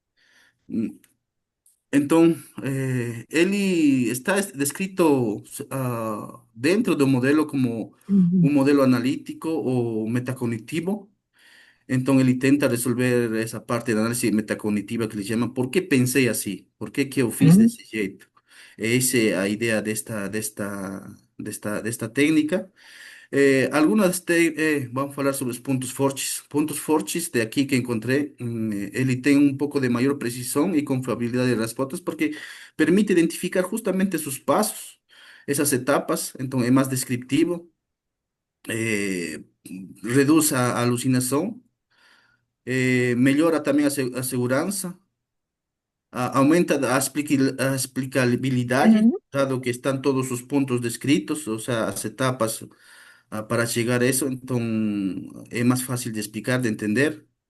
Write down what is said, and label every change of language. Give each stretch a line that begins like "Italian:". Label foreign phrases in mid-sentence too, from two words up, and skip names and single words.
Portuguese: Então, ele está descrito dentro do modelo como Uhum. um modelo analítico ou metacognitivo. Então, ele tenta resolver essa parte da análise metacognitiva que ele chama
Spanish: ¿por qué
Portuguese: pensei assim? ¿Por que eu fiz Uhum. desse jeito? Essa é a ideia desta
Spanish: de esta técnica. Vamos a hablar sobre los puntos fortes. Puntos fortes de aquí que encontré, ele tem un poco de mayor precisión y confiabilidad de respuestas porque permite identificar justamente sus pasos, esas etapas, entonces es más descriptivo, eh, reduce a alucinación,
Portuguese: melhora também a segurança, aumenta a explicabilidade, uhum, dado que están todos os pontos descritos,
Spanish: o sea,
Portuguese: as etapas para chegar a eso, então é mais fácil de explicar, de entender.